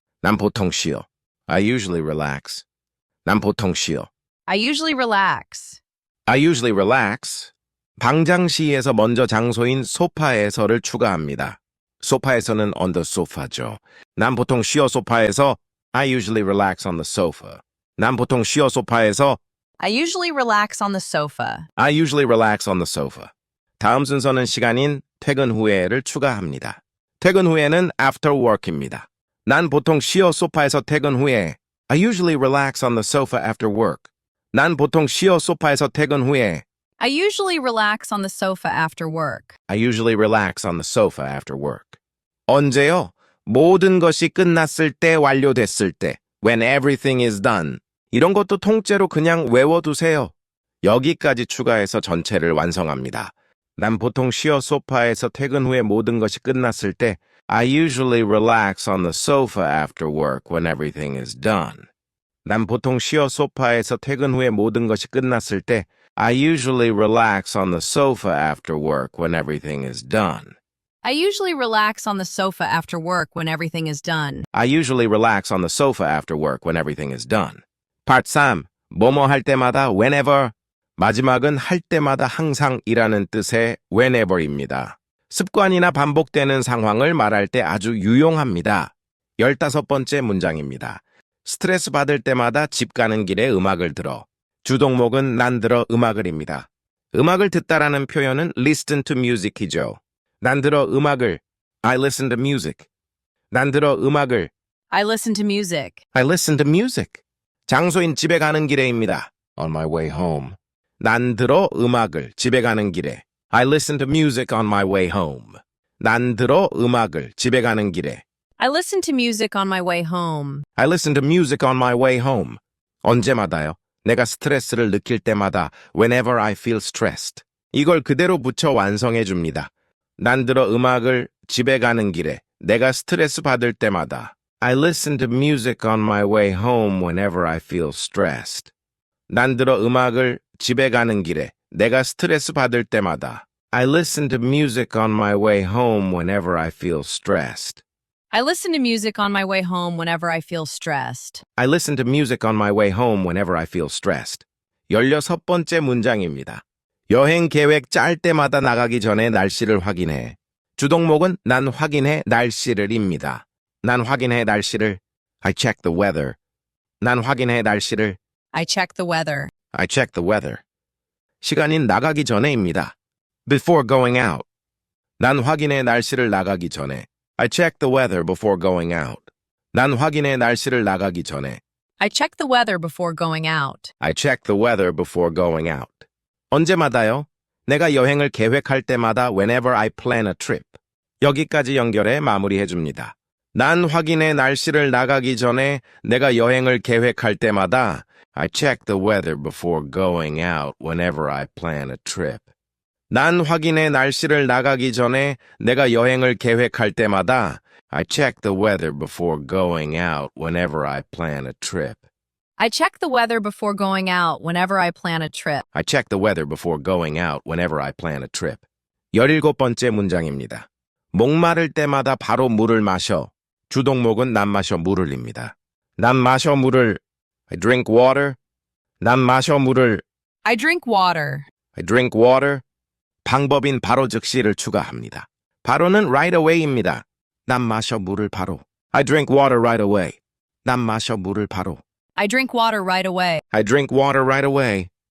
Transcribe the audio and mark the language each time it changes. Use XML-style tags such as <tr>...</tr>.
<ko>난 보통 쉬어.</ko> <en>I usually relax.</en> <ko>난 보통 쉬어.</ko> <en>I usually relax. I usually relax.</en> <ko>방장시에서 먼저 장소인 소파에서를 추가합니다. 소파에서는</ko> <en>on the sofa죠.</en> <ko>난 보통 쉬어 소파에서</ko> <en>I usually relax on the sofa.</en> <ko>난 보통 쉬어 소파에서</ko> <en>I usually relax on the sofa. I usually relax on the sofa.</en> <ko>다음 순서는 시간인 퇴근 후에를 추가합니다. 퇴근 후에는</ko> <en>after work</en> <ko>입니다. 난 보통 쉬어 소파에서 퇴근 후에</ko> <en>I usually relax on the sofa after work.</en> <ko>난 보통 쉬어 소파에서 퇴근 후에</ko> <en>I usually relax on the sofa after work. I usually relax on the sofa after work.</en> <ko>언제요? 모든 것이 끝났을 때, 완료됐을 때.</ko> <en>When everything is done.</en> <ko>이런 것도 통째로 그냥 외워두세요. 여기까지 추가해서 전체를 완성합니다. 난 보통 쉬어 소파에서 퇴근 후에 모든 것이 끝났을 때</ko> <en>I usually relax on the sofa after work when everything is done.</en> <ko>난 보통 쉬어 소파에서 퇴근 후에 모든 것이 끝났을 때</ko> <en>I usually relax on the sofa after work when everything is done. I usually relax on the sofa after work when everything is done. I usually relax on the sofa after work when everything is done. Part 3.</en> <ko>뭐뭐 할 때마다 whenever. 마지막은 할 때마다 항상이라는 뜻의 whenever입니다. 습관이나 반복되는 상황을 말할 때 아주 유용합니다. 15번째 문장입니다. 스트레스 받을 때마다 집 가는 길에 음악을 들어. 주동목은 난 들어 음악을입니다. 음악을 듣다라는 표현은</ko> <en>listen to music</en> <ko>이죠. 난 들어 음악을</ko> <en>I listen to music.</en> <ko>난 들어 음악을</ko> <en>I listen to music. I listen to music.</en> <ko>장소인 집에 가는 길에입니다.</ko> <en>On my way home.</en> <ko>난 들어 음악을 집에 가는 길에</ko> <en>I listen to music on my way home.</en> <ko>난 들어 음악을 집에 가는 길에</ko> <en>I listen to music on my way home. I listen to music on my way home.</en> <ko>언제마다요? 내가 스트레스를 느낄 때마다</ko> <en>whenever I feel stressed.</en> <ko>이걸 그대로 붙여 완성해 줍니다. 난 들어 음악을 집에 가는 길에 내가 스트레스 받을 때마다</ko> <en>I listen to music on my way home whenever I feel stressed.</en> <ko>난 들어 음악을 집에 가는 길에 내가 스트레스 받을 때마다</ko> <en>I listen to music on my way home whenever I feel stressed. I listen to music on my way home whenever I feel stressed. I listen to music on my way home whenever I feel stressed.</en> <ko>16번째 문장입니다. 여행 계획 짤 때마다 나가기 전에 날씨를 확인해. 주동목은 난 확인해 날씨를입니다. 난 확인해 날씨를</ko> <en>I check the weather.</en> <ko>난 확인해 날씨를</ko> <en>I check the weather. I check the weather.</en> <ko>시간인 나가기 전에입니다.</ko> <en>Before going out.</en> <ko>난 확인해 날씨를 나가기 전에</ko> <en>I check the weather before going out.</en> <ko>난 확인해 날씨를 나가기 전에</ko> <en>I check the weather before going out. I check the weather before going out.</en> <ko>언제마다요? 내가 여행을 계획할 때마다</ko> <en>whenever I plan a trip.</en> <ko>여기까지 연결해 마무리해 줍니다. 난 확인해 날씨를 나가기 전에 내가 여행을 계획할 때마다</ko> <en>I check the weather before going out whenever I plan a trip.</en> <ko>난 확인해 날씨를 나가기 전에 내가 여행을 계획할 때마다</ko> <en>I check the weather before going out whenever I plan a trip. I check the weather before going out whenever I plan a trip. I check the weather before going out whenever I plan a trip.</en> <ko>17번째 문장입니다. 목마를 때마다 바로 물을 마셔. 주동목은 난 마셔 물을입니다. 난 마셔 물을.</ko> <en>I drink water.</en> <ko>난 마셔 물을.</ko> <en>I drink water. I drink water.</en> <ko>방법인 바로 즉시를 추가합니다. 바로는</ko> <en>right away</en> <ko>입니다. 난 마셔 물을 바로.</ko> <en>I drink water right away.</en> <ko>난 마셔 물을 바로.</ko> <en>I drink water right away. I drink water right away.</en>